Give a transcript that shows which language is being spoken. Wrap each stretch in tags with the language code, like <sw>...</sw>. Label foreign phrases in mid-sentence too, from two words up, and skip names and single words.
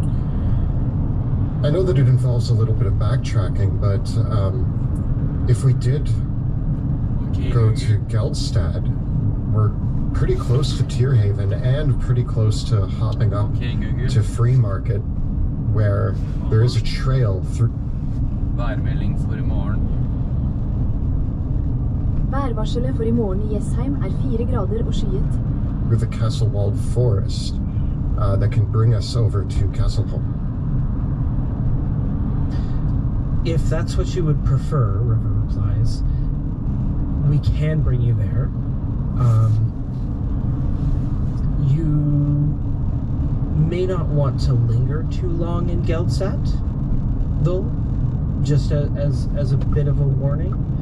<en>I know that it involves a little bit of backtracking, but if we did go to Geldstad, we're pretty close to Tearhaven and pretty close to hopping up to Free Market, where there is a trail through.</en> <no>Værmelding for i morgen. Værvarselet for i morgen i Jessheim 4 grader og skyet.</no> <en>Through the castle-walled forest that can bring us over to Castleholm. If that's what you would prefer, River replies, we can bring you there. You may not want to linger too long in Geldstad, though, just as a bit of a warning.</en>